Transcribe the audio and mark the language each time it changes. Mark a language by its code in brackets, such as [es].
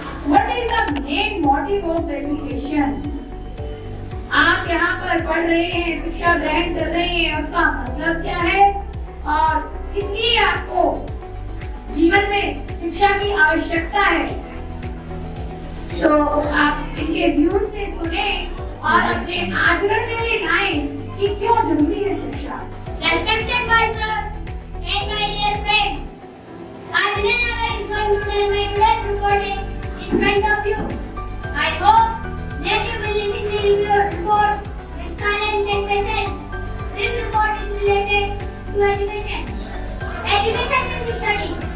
[en] What is the main motive of education? आप [hi] आप यहाँ पर पढ़ रहे हैं, शिक्षा ग्रहण कर रहे हैं, उसका मतलब क्या है और इसलिए आपको जीवन में शिक्षा की आवश्यकता है। तो आप इनके व्यूज से सुने और अपने आचरण में भी लाएं कि क्यों जरूरी है शिक्षा। [en] Respected advisor and my dear friends, I Vinay Nagar is going to tell my today's recording in front of you. I hope that you will listen to your report with silence and patience. This report is related to education. Education means study.